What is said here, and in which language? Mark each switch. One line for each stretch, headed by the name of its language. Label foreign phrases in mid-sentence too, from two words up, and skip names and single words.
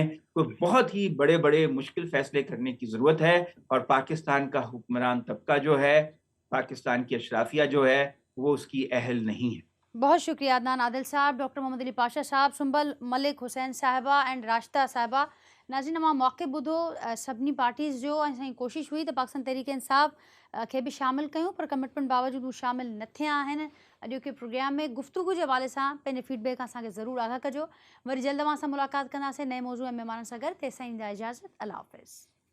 Urdu: کوئی بہت ہی بڑے بڑے مشکل فیصلے کرنے کی ضرورت ہے, اور پاکستان کا حکمران طبقہ جو ہے, پاکستان کی اشرافیہ جو ہے, وہ اس کی اہل نہیں ہے. بہت شکریہ عدنان عادل صاحب, ڈاکٹر محمد علی پاشا صاحب, سنبل ملک حسین صاحبہ اینڈ راشدہ صاحبہ.
Sindhi: ناظرین اما موقع ॿुधो, सभिनी पार्टीज़ जो असांजी कोशिशि हुई त पाकिस्तान तहरीक इंसाफ़ खे बि शामिलु कयूं, पर कमिटमेंट बावजूदि हू शामिलु न थिया आहिनि. अॼोके प्रोग्राम में गुफ़्तगू जे हवाले सां पंहिंजे फीडबैक असांखे ज़रूरु आगाह कजो. वरी जल्द अवां सां मुलाक़ात कंदासीं नए मौज़ू ऐं महिमाननि सां गॾु. तेसिताईं ॾींदा इजाज़त. अल्लाह हाफ़िज़.